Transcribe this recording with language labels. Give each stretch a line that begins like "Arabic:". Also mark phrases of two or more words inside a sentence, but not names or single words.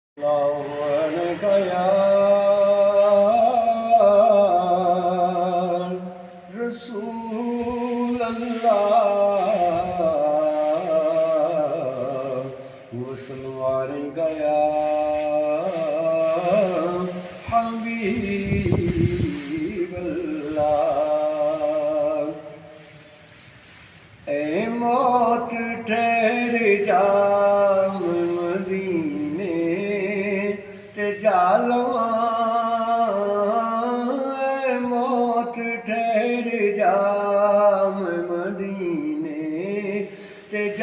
Arabic: الله يا رسول الله وصلوا عليك يا حبيب الله
Punjabi: اے موت ٹھہر جا جالواں موت ٹھہر جا مدینے تے